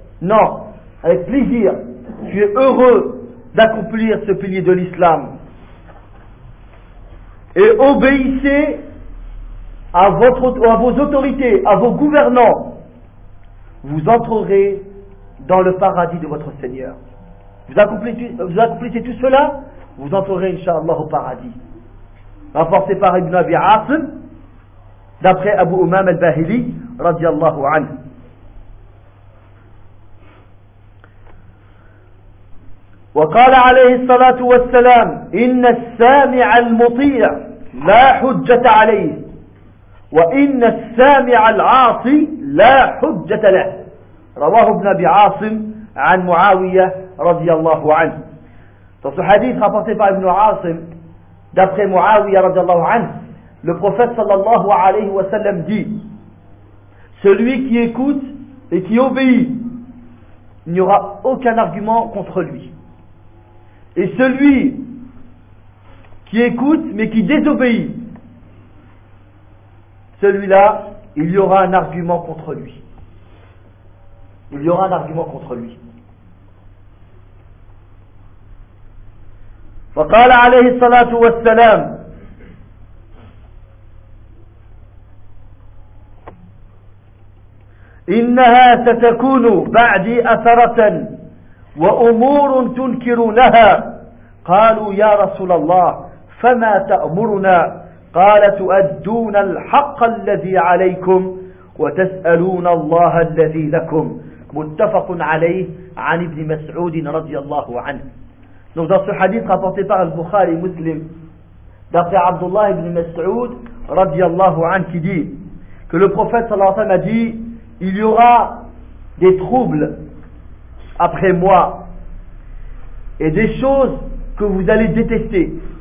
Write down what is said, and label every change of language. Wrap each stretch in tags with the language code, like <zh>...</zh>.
<fr>Non, avec plaisir. Tu es heureux d'accomplir ce pilier de l'islam et obéissez à vos autorités, à vos gouvernants, vous entrerez dans le paradis de votre Seigneur. Vous accomplissez tout cela, vous entrerez, inshallah, au paradis. Rapporté par Ibn Abi Asim, d'après Abu Umam al-Bahili, radiallahu anhu.</fr> <ar>وقال عليه الصلاة والسلام, إن السامع المطيع لا حجة عليه. وإن السامع العاصي لا حجة له. رواه ابن أبي عاصم عن معاوية رضي الله عنه.</ar> <fr>Dans ce hadith rapporté par Ibn Asim, d'après Muawiya رضي الله عنه, le prophète صلى الله عليه وسلم dit, celui qui écoute et qui obéit, il n'y aura aucun argument contre lui. Et celui qui écoute mais qui désobéit, celui-là, il y aura un argument contre lui. Il y aura un argument contre lui.</fr> <ar>وقال عليه الصلاة والسلام, إنها ستكون بعدي أثرة وأمور تنكرونها. قالوا يا رسول الله فما تأمرنا قال تؤدون الحق الذي عليكم وتسألون الله الذي لكم متفق عليه عن ابن مسعود رضي الله عنه.</ar> <fr>Donc dans ce hadith rapporté par Al-Bukhari et Muslim, d'après Abdullah ibn Mas'ud, radiyallahu anhu, qui dit que le prophète sallallahu alayhi wa sallam a dit, il y aura des troubles après moi et des choses que vous allez détester.</fr>